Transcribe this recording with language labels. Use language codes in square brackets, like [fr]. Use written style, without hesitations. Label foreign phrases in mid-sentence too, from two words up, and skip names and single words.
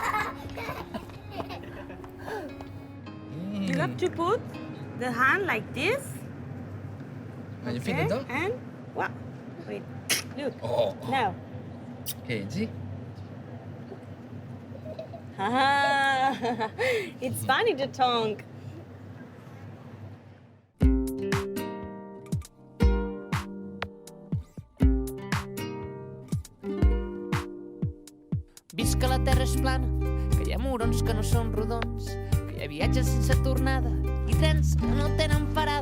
[en] You have to put the hand like this. And you feed the dog? And what? Wait. Look. Oh. Now. Okay, see? It's funny to tongue. [ca] Vist que la Terra és plana, que hi ha morons que no són rodons, que hi ha viatges sense tornada i trens que no tenen parada.